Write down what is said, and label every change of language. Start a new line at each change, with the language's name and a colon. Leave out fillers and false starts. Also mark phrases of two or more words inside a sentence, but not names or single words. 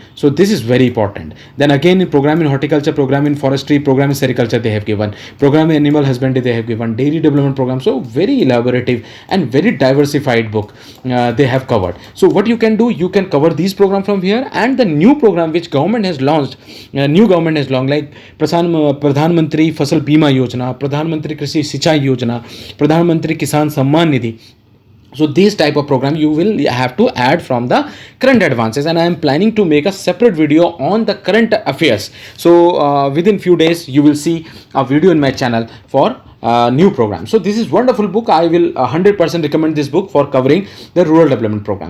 English: So this is very important. Then again in program in horticulture, program in forestry, program in sericulture they have given, program in animal husbandry they have given, dairy development program. So very elaborative and very diversified book they have covered. So what you can do, you can cover these program from here, and the new program which government has launched, new government has launched, like Pradhan Mantri Fasal Bima Yojana, Pradhan Mantri Krishi Sinchai Yojana, Pradhan Mantri Kisan Samman Nidhi. So these type of program you will have to add from the current advances, and I am planning to make a separate video on the current affairs. So within few days you will see a video in my channel for new program. So this is wonderful book. I will 100% recommend this book for covering the rural development program.